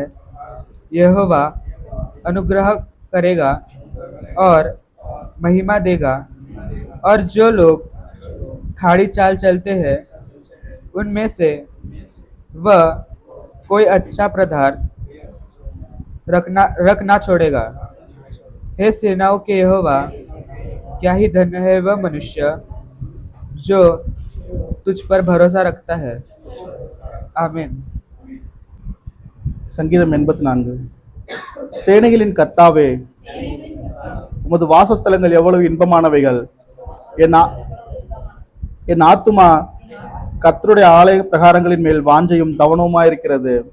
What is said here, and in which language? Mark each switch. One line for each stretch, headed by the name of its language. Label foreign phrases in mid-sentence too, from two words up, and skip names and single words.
Hindi: यहोवा अनुग्रह करेगा और महिमा देगा, और जो लोग खाड़ी चाल चलते हैं उनमें से वह कोई अच्छा पदार्थ रख ना छोड़ेगा। हे सेनाओं के यहोवा, क्या ही धन्य है वह मनुष्य जो तुझ पर भरोसा रखता है। आमीन।
Tamil: சங்கீதம் 84. சேனைகளின் கர்த்தாவே, உமது வாசஸ்தலங்கள் எவ்வளவு இன்பமானவைகள். என் ஆத்துமா கர்த்தருடைய ஆலய பிரகாரங்களின் மேல் வாஞ்சையும் தவனவுமாயிருக்கிறது.